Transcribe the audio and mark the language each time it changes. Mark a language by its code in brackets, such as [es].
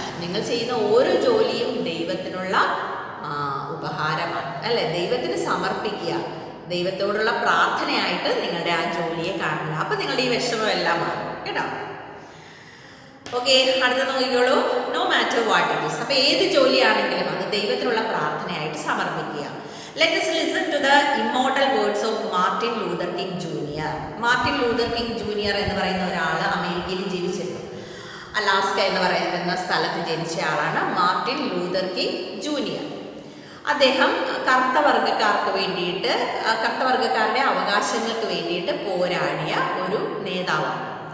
[ml] നിങ്ങൾ ചെയ്യുന്ന ഓരോ ജോലിയും ദൈവത്തിനുള്ള ഉപഹാരമാണ് അല്ലേ? ദൈവത്തിന് സമർപ്പിക്കുക, ദൈവത്തോടുള്ള പ്രാർത്ഥനയായിട്ട് നിങ്ങളുടെ ആ ജോലിയെ കാണുക. അപ്പം നിങ്ങളുടെ ഈ വിഷമമെല്ലാം മാറും കേട്ടോ. ഓക്കെ, അടുത്ത നോക്കിക്കോളൂ. [en] No matter what it is. [ml] അപ്പോൾ ഏത് ജോലിയാണെങ്കിലും അത് ദൈവത്തിനുള്ള പ്രാർത്ഥനയായിട്ട് സമർപ്പിക്കുക. [en] let us listen to the immortal words of [ml] Martin Luther king junior. Martin Luther king junior എന്ന് പറയുന്ന ഒരാൾ അമേരിക്കയിൽ ജീവിച്ചിരുന്നു. അലാസ്ക എന്ന് പറയുന്ന സ്ഥലത്ത് ജനിച്ച ആളാണ് മാർട്ടിൻ ലൂതർ കിങ് ജൂനിയർ. അദ്ദേഹം കറുത്തവർഗക്കാരുടെ അവകാശങ്ങൾക്ക് വേണ്ടിയിട്ട് പോരാടിയ ഒരു നേതാവാണ്.